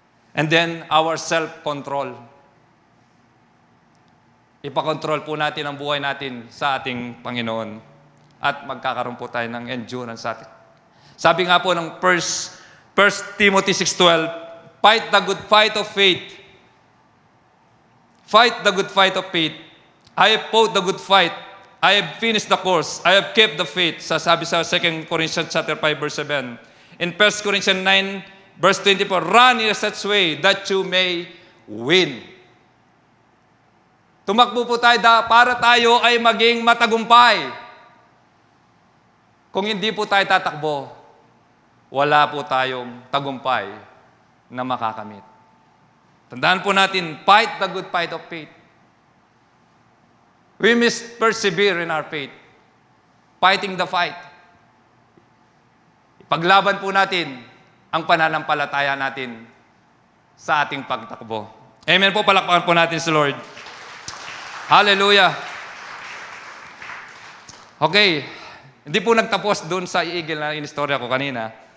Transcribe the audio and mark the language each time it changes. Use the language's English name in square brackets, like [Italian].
[English] And then, our self-control. [Filipino] Ipakontrol po natin ang buhay natin sa ating Panginoon. At magkakaroon po tayo ng endurance sa atin. Sabi nga po ng [English] 1 Timothy 6:12, fight the good fight of faith. Fight the good fight of faith. I have fought the good fight. I have finished the course. I have kept the faith. Sabi sa 2 Corinthians chapter 5 verse 7. In 1 Corinthians 9 verse 24, run in such way that you may win. [Filipino] Tumakbo po tayo para tayo ay maging matagumpay. Kung hindi po tayo tatakbo, wala po tayong tagumpay na makakamit. Tandaan po natin, [English] fight the good fight of faith. We must persevere in our faith. Fighting the fight. [Filipino] Paglaban po natin ang pananampalataya natin sa ating pagtakbo. Amen po, palakpakan po natin si Lord. Hallelujah. Okay, hindi po nagtapos doon sa eagle na inistorya ko kanina.